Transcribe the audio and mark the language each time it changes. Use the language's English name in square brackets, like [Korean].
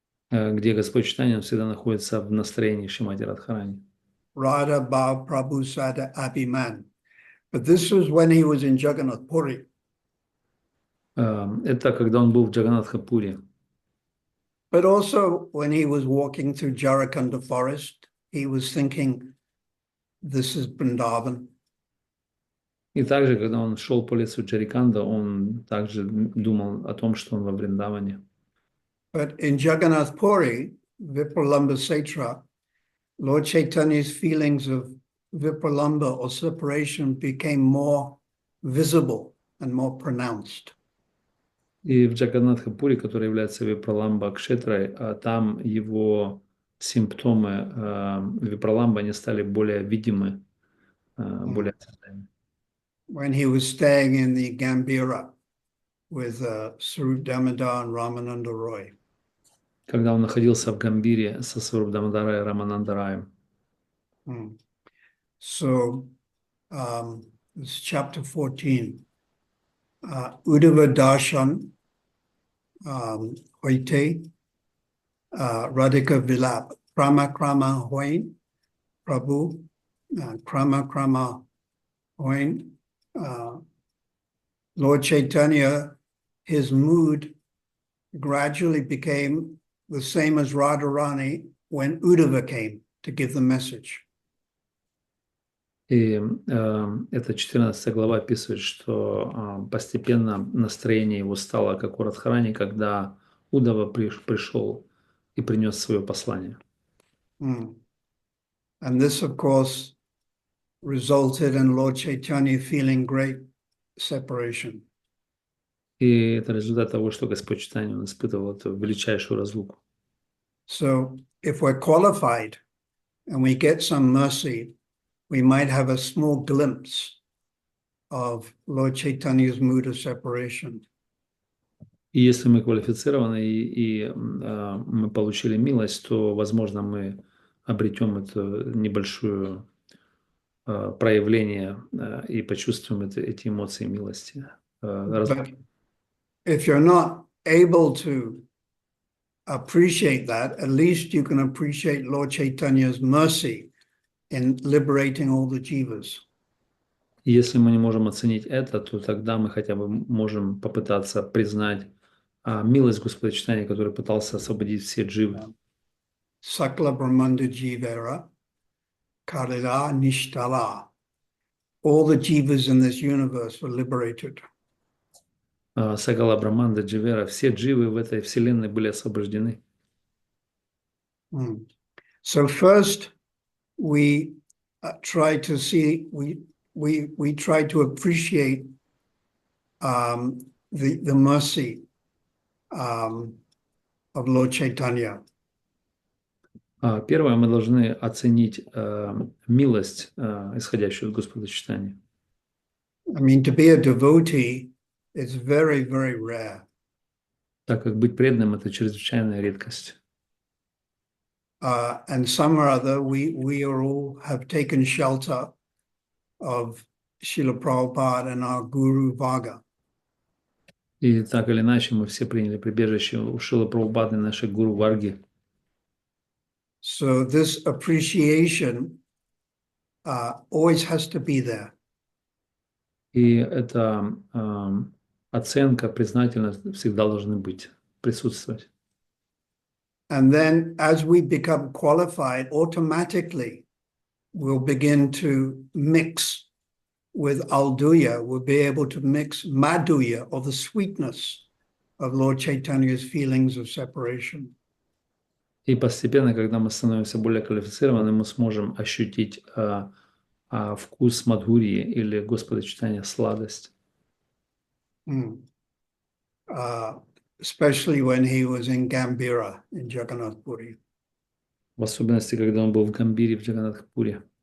[Russian] Где Господь Чайтанья всегда находится в настроении Шримати Радхарани. [Bangla] Radha Bhav Prabhu Sada Abhiman. [English] But this was when he was in Jagannath Puri. [Russian] Это когда он был в Джаганатха-пури. [English] But also when he was walking through Jarakanda forest, he was thinking, this is Vrindavan. [Russian] И также, когда он шел по лесу Джариканда, он также думал о том, что он во Вриндаване. [English] But in Jagannath Puri, Vipralamba Setra, Lord Chaitanya's feelings of Vipralamba or separation became more visible and more pronounced. [Russian] И в Джаганатха-пури, который является Випраламба Кшетрой, там его симптомы Випраламба, они стали более видимы, более осязаемы. [English] When he was staying in the Gambhira with Sarup Damodar and Ramananda Roy. [Russian] когда он находился в Гамбире со Сваруб Дамадарой Раманандараем. [English] So, this is chapter 14. [Bangla] Uddhava Darshan, Hoite, Radhika Vilap, Krama Krama Hoin, [English] Prabhu, Krama Krama Hoin, Lord Chaitanya, his mood gradually became the same as Radharani when Uddhava came to give the message. [Russian] И эта 14 глава описывает, что постепенно настроение его стало как у Радхарани, когда Удава пришел и принес свое послание. [English] And this, of course, resulted in Lord Chaitanya feeling great separation. [Russian] И это результат того, что Господь Чайтанья испытывал эту величайшую разлуку. [English] So if we're qualified and we get some mercy, we might have a small glimpse of Lord Chaitanya's mood of separation. [Russian] И если мы квалифицированы и мы получили милость, то, возможно, мы обретем это небольшое проявление и почувствуем эти эмоции милости. [English] But if you're not able to appreciate that, at least you can appreciate Lord Chaitanya's mercy in liberating all the jivas. [Russian] И если мы не можем оценить это, то тогда мы хотя бы можем попытаться признать милость Господа Чайтаньи, который пытался освободить все дживы. [Bangla] Sakla Brahmanda Jivera, Kalila Nishtala. [English] All the jivas in this universe were liberated. [Bangla] Сагала Браманда Дживера, [Russian] все дживы в этой вселенной были освобождены. [English] So first we try to see, we try to appreciate the mercy of Lord Chaitanya. [Russian] Первое, мы должны оценить милость, исходящую от Господа Чайтаньи. [English] I mean, to be a devotee is very, very rare. [Russian] Так как быть преданным – это чрезвычайная редкость. [English] And some or other, we all have taken shelter of Srila Prabhupada and our Guru Vaga. [Russian] И так или иначе мы все приняли прибежище у Шрилы Прабхупады, нашей гуру Варги. [English] So this appreciation always has to be there. [Russian] И эта оценка, признательность всегда должны быть, присутствовать. [English] And then as we become qualified, automatically we'll begin to mix with Alduya. We'll be able to mix Madhuya, or the sweetness of Lord Chaitanya's feelings of separation. [Russian] И постепенно, когда мы становимся более квалифицированы, мы сможем ощутить вкус Мадхурии или Господа Чайтаньи, сладость. [English] Especially when he was in Gambira, in Jagannath Puri. [Russian] В особенности, когда он был в Гамбире, в Джаганнатхпуре.